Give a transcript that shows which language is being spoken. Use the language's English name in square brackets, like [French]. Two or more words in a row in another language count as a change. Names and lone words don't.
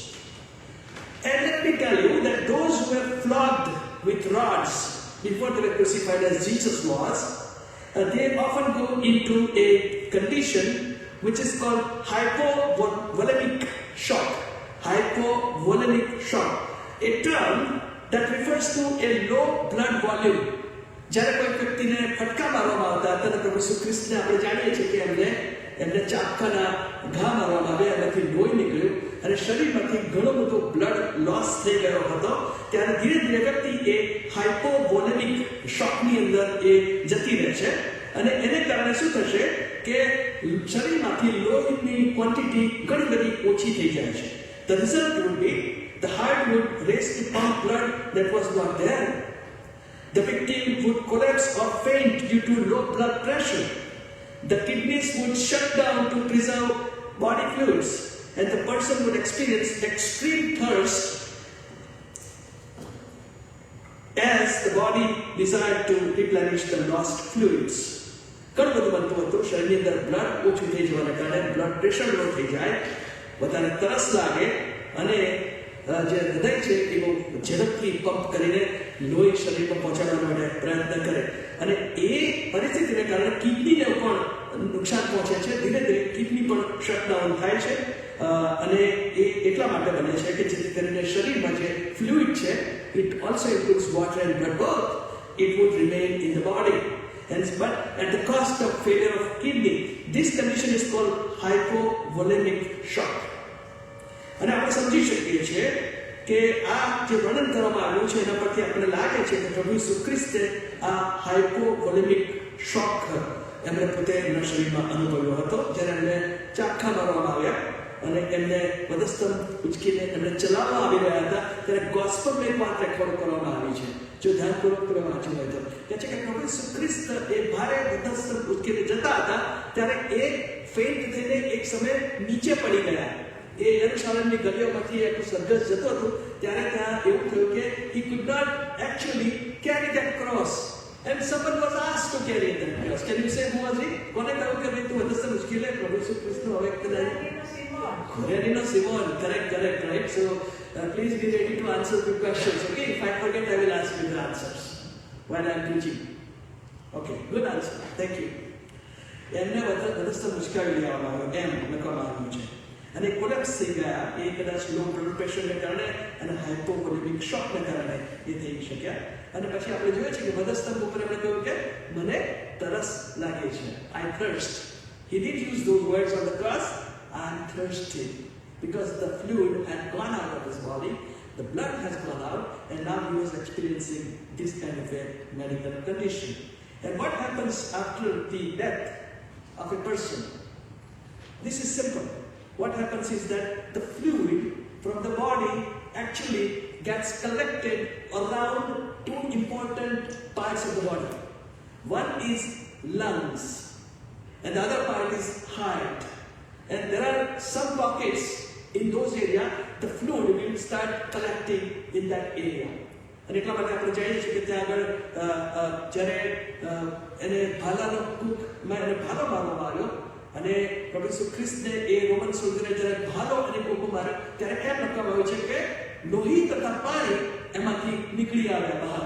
[English] And let me tell you that those who were flogged with rods before they were crucified as Jesus was, they often go into a condition which is called hypovolemic shock. Hypovolemic shock, a term that refers to a low blood volume. [Gujarati] જ્યારે કોઈ વ્યક્તિને ફટકા મારવામાં આવતા હતા અને પ્રભુ ઈસુ ખ્રિસ્તને આપણે જાણીએ છીએ કે એમને ચાપખાના ઘા મારવામાં આવ્યા, એમાંથી લોહી નીકળ્યું અને શરીરમાંથી ઘણો બધો [English] blood loss [Gujarati] થઈ ગયો હતો, ત્યારે ધીરે ધીરે વ્યક્તિ એ [English] hypovolemic shockની [Gujarati] અંદર એ જતી રહે છે. અને એને કારણે શું થશે કે શરીરમાંથી લોહીની ક્વોન્ટિટી ઘણી બધી ઓછી થઈ જાય છે. [English] The result would be the heart would race to pump blood that was not there. The victim would collapse or faint due to low blood pressure. The kidneys would shut down to preserve body fluids, and the person would experience extreme thirst as the body desired to replenish the lost fluids. [Gujarati] ઘણું બધું બનતું હતું, શરીરની અંદર બ્લડ ઓછું થઈ જવાના કારણે [English] blood pressure low [Gujarati] થઈ જાય, વધારે તરસ લાગે અને જે હૃદય છે એ બહુ ઝડપથી પંપ કરીને લોહી શરીરમાં પહોંચાડવા માટે પ્રયત્ન કરે, અને એ પરિસ્થિતિને કારણે કિડનીને પણ નુકસાન પહોંચે છે. ધીરે ધીરે કિડની પણ શટડાઉન થાય છે, અને એ એટલા માટે બને છે કે જેથી કરીને શરીરમાં જે ફ્લુઇડ છે, [English] it also includes water and blood both, it would remain in the body. And but at the cost of failure of kidney, this condition is called hypovolemic shock. [Gujarati] અને આપણે સમજી શકીએ છીએ કે આ જે વર્ણન કરવામાં આવ્યું છે એના પરથી આપણને લાગે છે કે પ્રભુ ઈસુ ખ્રિસ્તે આ [English] hypovolemic shock [Gujarati] એમણે પોતે એમના શરીરમાં અનુભવ્યો હતો જ્યારે એમને ચાખા મારવામાં આવ્યા અને એમને વધસ્તંભ ઉચકીને એમને ચલાવવામાં આવી રહ્યા હતા ત્યારે ગોસ્પલમાં એક વાત રેકોર્ડ કરવામાં આવી છે. જો ધ્યાનપૂર્વક તમે વાંચ્યું હોય તો કહે છે કે પ્રભુ ઈસુ ખ્રિસ્ત એ ભારે વધસ્તંભ ઉચકીને જતા હતા ત્યારે એ ફેન્ટ થઈને એક સમય નીચે પડી ગયા. એ યરુશલેમની ગલીઓમાંથી એક સરઘસ જતો હતો ત્યારે ત્યાં એવું થયું કે [English] he could not actually carry that cross and someone was asked to carry that cross. Can you say who was it? [Gujarati] કોને કહ્યું કે ભાઈ તું વધસ્તંભ ઉચકી લે? પ્રભુ ઈસુ ખ્રિસ્તનો હવે કદાચ Cornelius Simon, [English] correct, right? So please be ready to answer the questions. Okay, if I forget, I will ask you the answers while I am preaching. Okay, good answer. Thank you. [Gujarati] એમને વધસ્તંભ ઉચકાવી લેવામાં આવ્યો એમ લખવામાં આવ્યું છે. અને કોલેપ્સ થઈ ગયા. એ કદાચ [English] low blood pressureને [Gujarati] કારણે અને [English] hypovolemic shockને [Gujarati] કારણે એ થઈ શક્યા. અને પછી આપણે જોઈએ છે કે વધસ્તંભ ઉપર એમણે કહ્યું કે મને તરસ લાગે છે. [English] I thirst. He did use those words on the cross. I'm thirsty because the fluid had gone out of his body, the blood has gone out, and now he was experiencing this kind of a medical condition. And what happens after the death of a person? This is simple. What happens is that the fluid from the body actually gets collected around two important parts of the body. One is lungs, and the other part is heart. And there are some pockets in those areas, the fluid will start collecting in that area. [Gujarati] અને એટલા માટે આપણે જાણીએ છીએ કે ત્યાં આગળ જ્યારે એને ભાલાનો કૂકમાં એને ભાલો મારવામાં આવ્યો અને પ્રભુ ઈસુ ખ્રિસ્તને એ રોમન સોલ્જરે જ્યારે ભાલો અને કૂકો માર્યો ત્યારે એમ લખવામાં આવ્યું છે કે લોહી તથા પાણી એમાંથી નીકળી આવ્યા બહાર.